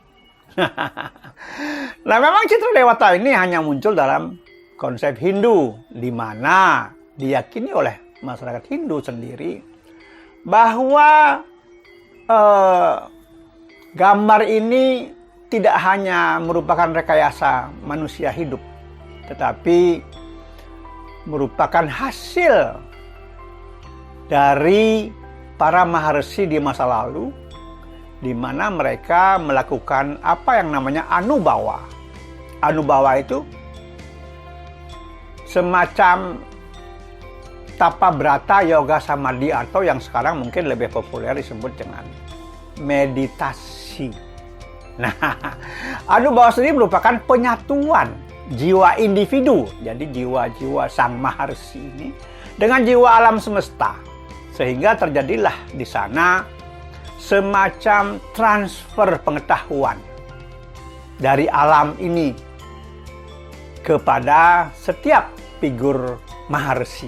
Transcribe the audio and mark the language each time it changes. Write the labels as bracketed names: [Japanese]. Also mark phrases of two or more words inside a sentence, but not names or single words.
[Indonesian] Nah, memang citra dewata ini hanya muncul dalam konsep Hindu, di mana diyakini oleh masyarakat Hindu sendiri bahwa gambar ini tidak hanya merupakan rekayasa manusia hidup, tetapi merupakan hasil dari para maharsi di masa lalu, di mana mereka melakukan apa yang namanya anubawa. Anubawa itu semacam tapa brata yoga samadhi, atau yang sekarang mungkin lebih populer disebut dengan meditasi. Nah, anubawa sendiri merupakan penyatuan jiwa individu, jadi jiwa-jiwa sang maharsi ini dengan jiwa alam semesta, sehingga terjadilah di sana semacam transfer pengetahuan dari alam ini kepada setiap figur Maharsi.